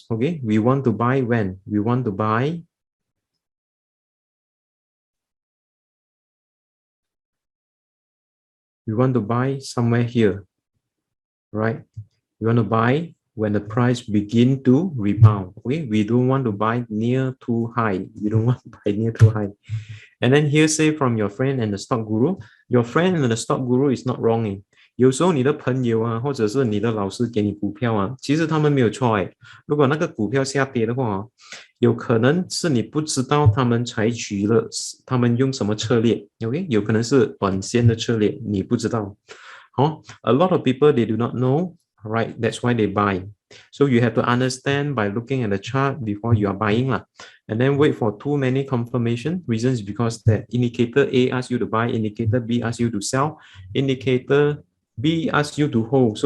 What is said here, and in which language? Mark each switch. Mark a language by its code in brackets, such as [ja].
[en] Okay, we want to buy when? We want to buy somewhere here, right? We want to buy when the price begin to rebound. Okay, we don't want to buy near too high. We don't want to buy near too high. And then here say from your friend and the stock guru, your friend and the stock guru is not wrong. [zh] 有时候你的朋友啊，或者是你的老师给你股票啊，其实他们没有错哎。如果那个股票下跌的话，有可能是你不知道他们采取了，他们用什么策略 ，OK？有可能是短线的策略，你不知道。 [en] A lot of people they do not know, right? That's why they buy. So you have to understand by looking at the chart before you are buying lah. And then wait for too many confirmation. Reasons because that indicator A asks you to buy, indicator B asks you to sell, indicator B asks you to hold.